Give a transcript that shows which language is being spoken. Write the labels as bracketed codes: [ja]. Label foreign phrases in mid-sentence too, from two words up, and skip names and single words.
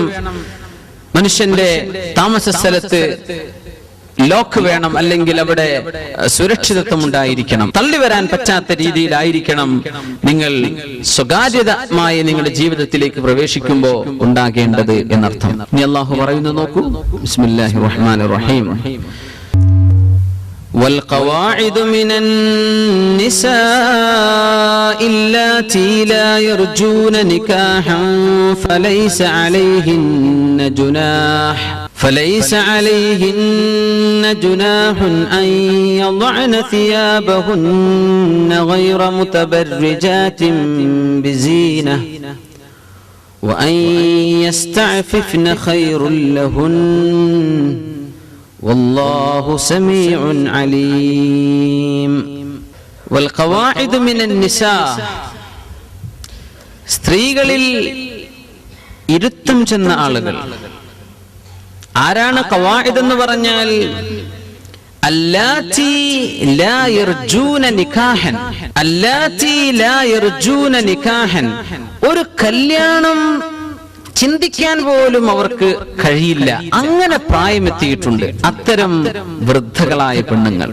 [ml] മനുഷ്യന്റെ താമസ സ്ഥലത്ത് ലോക്ക് വേണം, അല്ലെങ്കിൽ അവിടെ സുരക്ഷിതത്വം ഉണ്ടായിരിക്കണം. തള്ളി വരാൻ പറ്റാത്ത രീതിയിലായിരിക്കണം നിങ്ങൾ സ്വകാര്യതമായി നിങ്ങളുടെ ജീവിതത്തിലേക്ക് പ്രവേശിക്കുമ്പോൾ ഉണ്ടാകേണ്ടത് എന്നർത്ഥം. ഇനി അല്ലാഹു പറയുന്നു, നോക്കൂ. [ar] بسم الله الرحمن الرحيم. والقواعد من النساء اللاتي لا يرجون نكاحا فليس عليهن جناح أن يضعن ثيابهن غير متبرجات بزينة وأن يستعففن خير لهن والله سميع عليم. والقواعد من النساء, [ml] സ്ത്രീകളിൽ ഇരുത്തം ചെന്ന ആളുകൾ. ആരാണ് ഖവാഇദ് എന്ന് പറഞ്ഞാൽ? [ar] اللاتي لا يرجون نكاحا, اللاتي لا يرجون نكاحا, [ml] ഒരു കല്യാണം ചിന്തിക്കാൻ പോലും അവർക്ക് കഴിയില്ല, അങ്ങനെ പ്രായമെത്തിയിട്ടുണ്ട് അത്തരം വൃദ്ധകളായ പെണ്ണുങ്ങൾ.